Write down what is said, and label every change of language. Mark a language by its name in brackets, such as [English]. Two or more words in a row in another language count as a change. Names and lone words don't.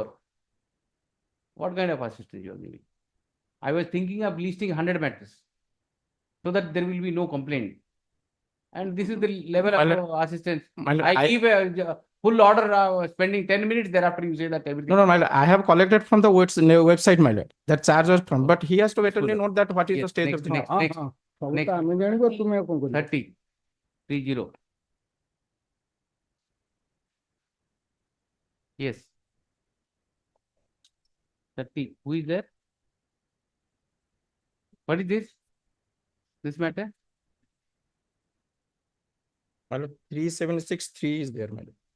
[English] What kind of assistance you are giving? I was thinking of listing 100 matters so that there will be no complaint. And this is the level My of lord, assistance. my lord, I give a full order spending 10 minutes, thereafter you say that everything. No, my lord, I have collected from the website, my lord, that charge was from, but he has to better note that what is the Yes, stage next, of the. next, next, ସବୁ next. [Odia] ତ ଆମେ ଜାଣିବ ତୁମେ ଆଉ କଣ କରିବ? [English] 30. Yes. 30. Who is there? What is this? This matter? My lord, 376(3) is there, my lord.